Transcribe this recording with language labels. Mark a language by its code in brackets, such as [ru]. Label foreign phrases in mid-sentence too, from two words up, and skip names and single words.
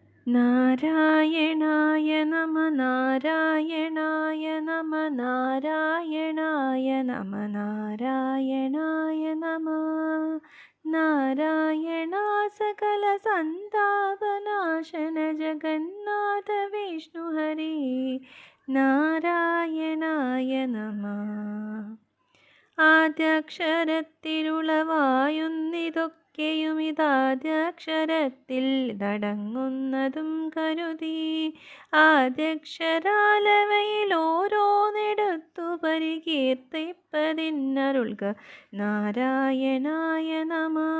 [sa] नारायणाय नमः नारायणाय नमः नारायणाय नमः नारायणाय नमः नारायणा सकलसन्तापनाशन जगन्नाथ विष्णुहरे नारायणाय नमः [ml] ആദ്യക്ഷരത്തിലുളവായുന്നിതൊക്കെയുമിതാദ്യക്ഷരത്തിൽ തടങ്ങുന്നതും കരുതി ആദ്യക്ഷരാലവയിൽ ഓരോന്നെടുത്തു പരികീർത്തിപ്പതിന്നരുൾക [sa] നാരായണായ നമ